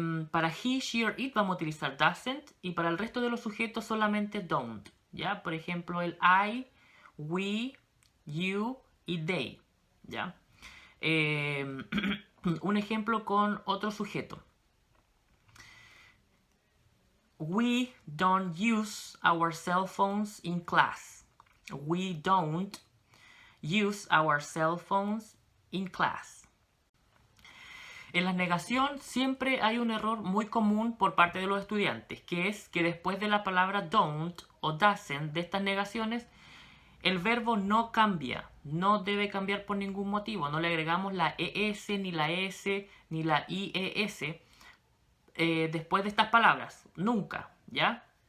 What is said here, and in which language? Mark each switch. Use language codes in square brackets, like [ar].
[es] Para [en] he, she or it [es] vamos a utilizar doesn't y para el resto de los sujetos solamente don't, ¿ya? Por ejemplo, el I, we, you y they, ¿ya? Un ejemplo con otro sujeto. [en] We don't use our cell phones in class. We don't use our cell phones in class. [es] En la negación siempre hay un error muy común por parte de los estudiantes, que es que después de la palabra don't o doesn't de estas negaciones, el verbo no cambia, no debe cambiar por ningún motivo, no le agregamos la ES, ni la S, ni la IES después de estas palabras, nunca, ¿ya?